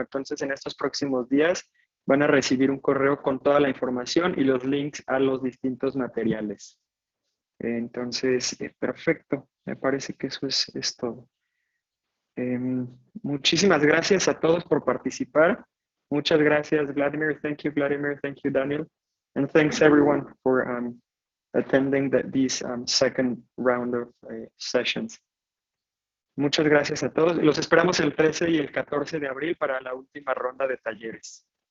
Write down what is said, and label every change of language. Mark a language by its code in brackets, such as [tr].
[es] Entonces, en estos próximos días van a recibir un correo con toda la información y los links a los distintos materiales. Entonces, perfecto. Me parece que eso es todo. Muchísimas gracias a todos por participar. Muchas gracias, [en] Vladimir. Thank you, Vladimir. Thank you, Daniel. And thanks, everyone, for attending this second round of sessions. [es] Muchas gracias a todos. Los esperamos el 13 y el 14 de abril para la última ronda de talleres.